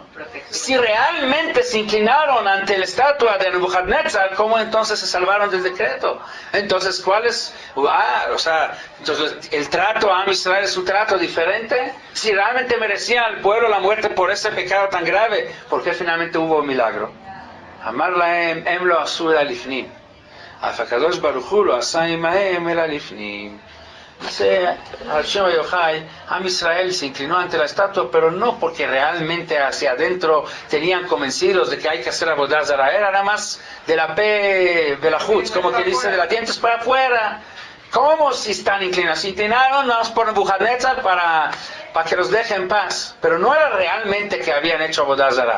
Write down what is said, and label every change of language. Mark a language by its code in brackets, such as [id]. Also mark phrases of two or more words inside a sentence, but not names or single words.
[es] Si realmente se inclinaron ante la estatua de Nebuchadnezzar, ¿cómo entonces se salvaron del decreto? Entonces, ¿cuál es? Entonces, ¿el trato a Am Israel es un trato diferente? Si realmente merecía al pueblo la muerte por ese pecado tan grave, ¿por qué finalmente hubo un milagro? [he] אמר להם הם לא עשו אלא לפנים. אף הקדוש ברוך הוא לא עשה עמהם אלא לפנים. [es] Dice Hashem Yochai, Am Israel se inclinó ante la estatua, pero no porque realmente hacia adentro tenían convencidos de que hay que hacer [he] עבודה זרה, [es] era nada más de la P de la Jutz, como que dice de los dientes para afuera. ¿Cómo si están inclinados? Se inclinaron nada más por Nebuchadnezzar para que los deje en paz, pero no era realmente que habían hecho [he] עבודה זרה.